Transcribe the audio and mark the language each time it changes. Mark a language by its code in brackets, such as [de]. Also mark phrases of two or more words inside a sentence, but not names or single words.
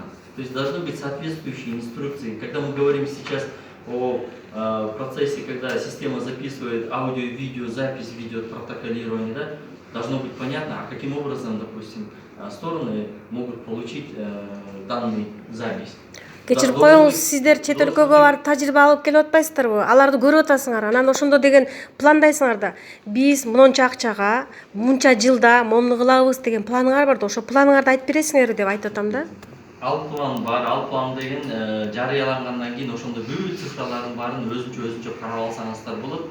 [ru] То есть должны быть соответствующие инструкции. Когда мы говорим сейчас о процессе, когда система записывает аудио и видео, запись ведет протоколирование, да, должно быть понятно, а каким образом, допустим, стороны могут получить данный запись. [ky] Кечирип коюңуз, сиздер чет өлкөгө барып тажрыйба алып келип атпайсыздарбы? Аларды көрүп атасыңар. Анан ошондо деген пландайсыңар да. Биз монча акчага, мынча жылда момуну кылабыз деген планыңар бар да. Ошо планыңарды айтып бересиңерби деп айтып атам да. Ал план бар, ал план деген жарыялангандан кийин ошондо бүт цифралардын баарын өзүнчө карап алсаңыздар болот.